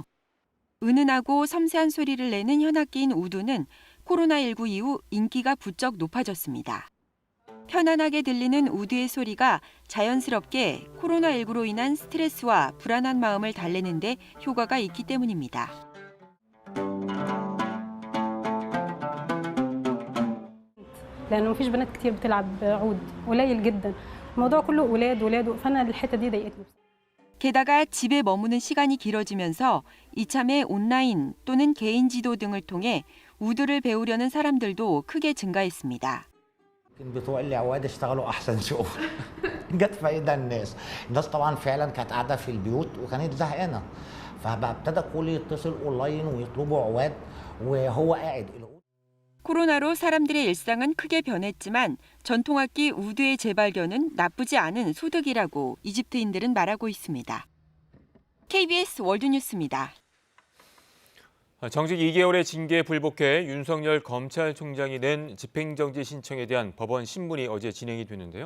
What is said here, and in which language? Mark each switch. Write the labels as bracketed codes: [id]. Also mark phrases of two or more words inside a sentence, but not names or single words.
[ko] 은은하고 섬세한 소리를 내는 현악기인 우두는 코로나19 이후 인기가 부쩍 높아졌습니다. 편안하게 들리는 우두의 소리가 자연스럽게 코로나19로 인한 스트레스와 불안한 마음을 달래는 데 효과가 있기 때문입니다. [ar] لانه مفيش بنات كتير بتلعب عود قليل جدا الموضوع كله ولاد فانا الحته دي ضايقتني. [ko] 게다가 집에 머무는 시간이 길어지면서 이참에 온라인 또는 개인 지도 등을 통해 우드를 배우려는 사람들도 크게 증가했습니다. [ar] بتوع العواد اشتغلوا احسن شغل جت فايده الناس طبعا فعلا كانت قاعده في البيوت وكانت زهقانه فبقى ابتدى الكل يتصل اونلاين ويطلبوا عواد وهو قاعد. [ko] 코로나로 사람들의 일상은 크게 변했지만 전통악기 우드의 재발견은 나쁘지 않은 소득이라고 이집트인들은 말하고 있습니다. KBS 월드뉴스입니다. 정직 2개월의 징계에 불복해 윤석열 검찰총장이 낸 집행정지 신청에 대한 법원 신문이 어제 진행이 됐는데요.